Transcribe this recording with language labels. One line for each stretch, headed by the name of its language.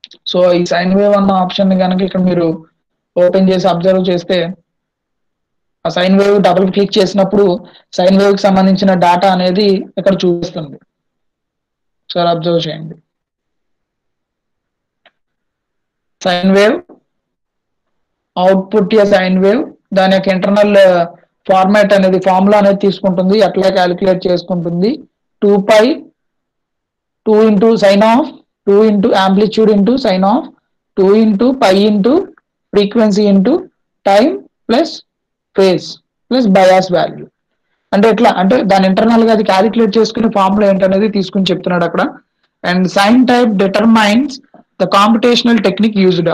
Telugu: So ఈ sine wave అన్న option ని కనుక ఇక్కడ మీరు ఓపెన్ చేసి అబ్జర్వ్ చేస్తే ఆ సైన్ వేవ్ డబుల్ క్లిక్ చేసినప్పుడు సైన్ వేవ్ కి సంబంధించిన డేటా అనేది ఇక్కడ చూపిస్తుంది. సార్ అబ్జర్వ్ చేయండి. Sine wave output sine wave దాని యొక్క ఇంటర్నల్ ఫార్మాట్ అనేది ఫార్ములా అనేది తీసుకుంటుంది. ఎట్లా క్యాలిక్యులేట్ చేసుకుంటుంది
English: 2π 2 into sine of 2 into amplitude into sine of 2 into pi into frequency into time plus phase plus bias value.
Telugu: అంటే ఎట్లా అంటే దాని ఇంటర్నల్ గా అది క్యాలిక్యులేట్ చేసుకునే ఫార్ములా ఏంటనేది తీసుకుని చెప్తున్నాడు అక్కడ.
English: And sign type determines the computational technique used.